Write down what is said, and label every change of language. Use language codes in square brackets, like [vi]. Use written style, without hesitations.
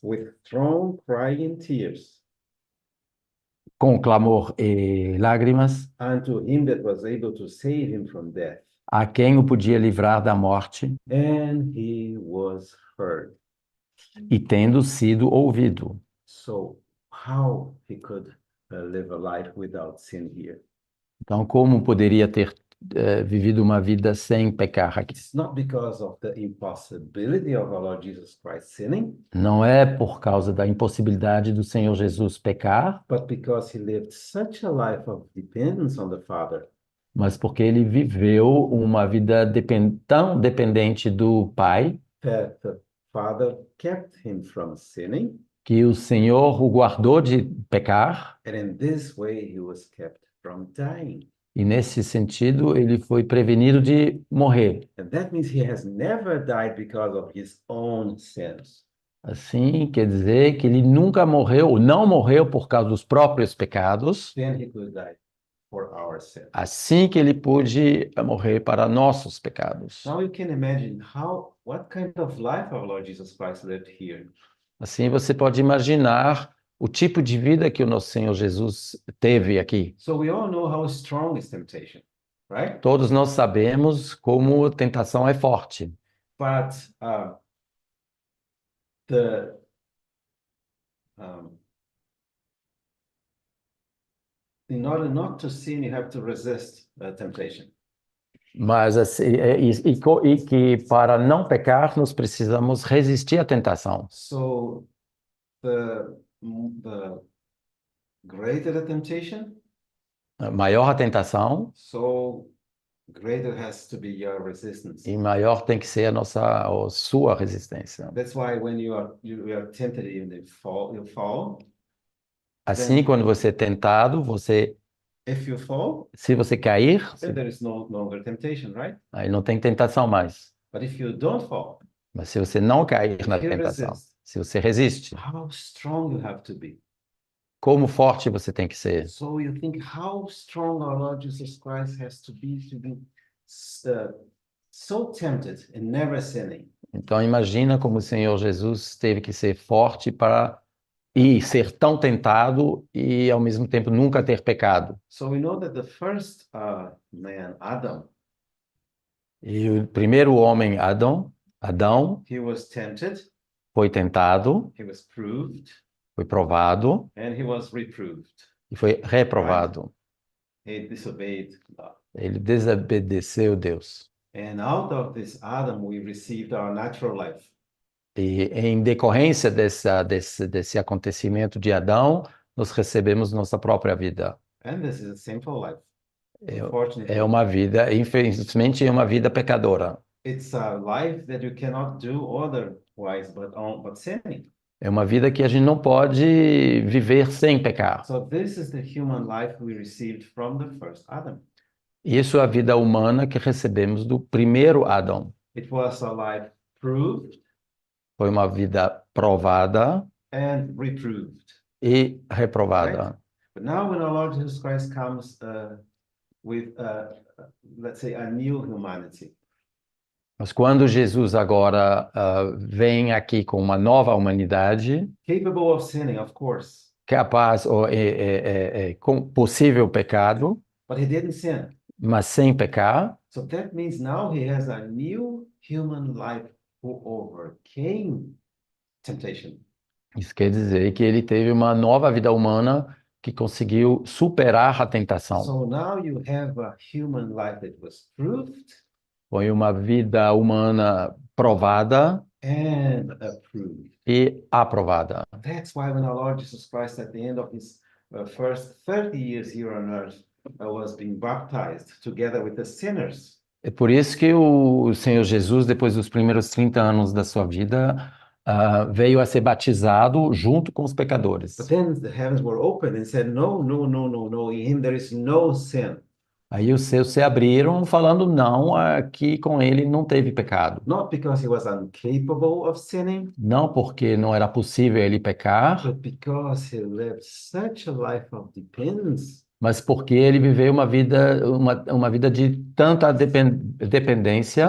[en] with strong crying and tears [pt] com clamor e lágrimas, [en] unto him that was able to save him from death, [pt] a quem o podia livrar da morte, [en] and he was heard. [pt] e tendo sido ouvido. [en] So how he could live a life without sin here? [pt] Então, como poderia ter vivido uma vida sem pecar aqui? [en] It's not because of the impossibility of our Lord Jesus Christ sinning, [pt] Não é por causa da impossibilidade do Senhor Jesus pecar, [en] but because he lived such a life of dependence on the Father [pt] mas porque ele viveu uma vida tão dependente do Pai, [en] that the Father kept him from sinning, [pt] que o Senhor o guardou de pecar, [en] and in this way he was kept from dying. [pt] e nesse sentido ele foi prevenido de morrer. [en] And that means he has never died because of his own sins. [pt] Assim, quer dizer que ele nunca morreu, ou não morreu por causa dos próprios pecados, [en] Then he could die for our sins. [pt] assim que ele pôde morrer para nossos pecados. [en] Now you can imagine what kind of life our Lord Jesus Christ lived here. [pt] Assim você pode imaginar o tipo de vida que o nosso Senhor Jesus teve aqui. [en] So we all know how strong is temptation, right? [pt] Todos nós sabemos como a tentação é forte, [en] But the in order not to sin, you have to resist temptation. [pt] mas assim, e que para não pecar nós precisamos resistir à tentação. [en] So the greater the temptation, [pt] Maior a tentação [en] so greater has to be your resistance. [pt] e maior tem que ser a sua resistência. [en] That's why when you are tempted and you fall, [pt] Assim, quando você é tentado, [en] If you fall, [pt] se você cair, [en] then there is no longer temptation, right? [pt] aí não tem tentação mais. [en] But if you don't fall, [pt] Mas se você não cair na [en] if you [pt] tentação, [en] resist, [pt] se você resiste, [en] how strong you have to be. [pt] como forte você tem que ser. [en] So you think how strong our Lord Jesus Christ has to be uh, so tempted and never sinning. [pt] Então imagina como o Senhor Jesus teve que ser forte para e ser tão tentado e ao mesmo tempo nunca ter pecado. [en] So we know that the first man, Adam, [pt] E o primeiro homem, Adão, [en] he was tempted, [pt] foi tentado, [en] he was proved, [pt] foi provado [en] and he was reproved. [pt] e foi reprovado. [en] He disobeyed God. [pt] Ele desobedeceu Deus. [en] And out of this Adam, we received our natural life. [pt] E em decorrência desse acontecimento de Adão, nós recebemos nossa própria vida. [en] And this is a sinful life. [pt] É [en] Unfortunately, [pt] uma vida, infelizmente, é uma vida pecadora. [en] it's a life that you cannot do otherwise but sinning. [pt] É uma vida que a gente não pode viver sem pecar. [en] So this is the human life we received from the first Adam. [pt] Isso é a vida humana que recebemos do primeiro Adão. [en] It was a life proved [pt] Foi uma vida provada [en] and reproved. [pt] e reprovada. [en] But now when our Lord Jesus Christ comes with, let's say, a new humanity, [pt] Mas quando Jesus agora vem aqui com uma nova humanidade, [en] capable of sinning, of course, [pt] capaz ou com possível pecado, [en] but he didn't sin. [pt] mas sem pecar, [en] So that means now he has a new human life who overcame temptation. [pt] isso quer dizer que ele teve uma nova vida humana que conseguiu superar a tentação. [en] So now you have a human life that was proved [pt] Foi uma vida humana provada [en] and approved. [pt] e aprovada. [en] That's why when our Lord Jesus Christ, at the end of his first 30 years here on earth, was being baptized together with the sinners. [pt] É por isso que o Senhor Jesus, depois dos primeiros 30 anos da sua vida, veio a ser batizado junto com os pecadores. [en] But then the heavens were opened and said, no, no, no, no, no, in him there is no sin. [pt] Aí os céus se abriram falando não, aqui com ele não teve pecado. [en] Not because he was incapable of sinning, [pt] Não porque não era possível ele pecar, [en] but because he lived such a life of dependence, [pt] mas porque ele viveu uma vida de tanta dependência